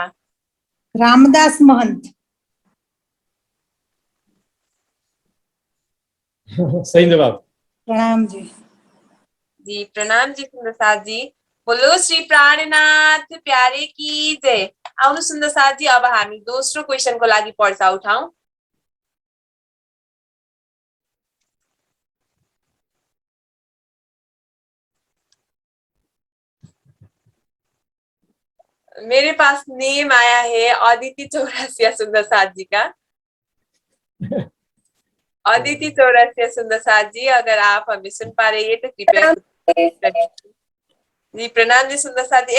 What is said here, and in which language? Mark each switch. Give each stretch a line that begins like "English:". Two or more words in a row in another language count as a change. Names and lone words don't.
Hindi: रामदास महंत। सही जवाब। प्रणाम जी। जी प्रणाम जी सुंदर साथ जी, बोलो श्री प्राणनाथ प्यारे की जय।
Nepali: आउनु सुंदर साथ जी, अब हामी दोस्रो क्वेशनको लागि पर्चा उठाउँ।
Hindi: मेरे पास नेम आया है अदिति चौरसिया सुंदर साथ जी का। अदिति चौरसिया सुंदर साथ जी, अगर आप हमें सुन पा रही है तो कृपया जी प्रणाम जी सुंदर साथ जी।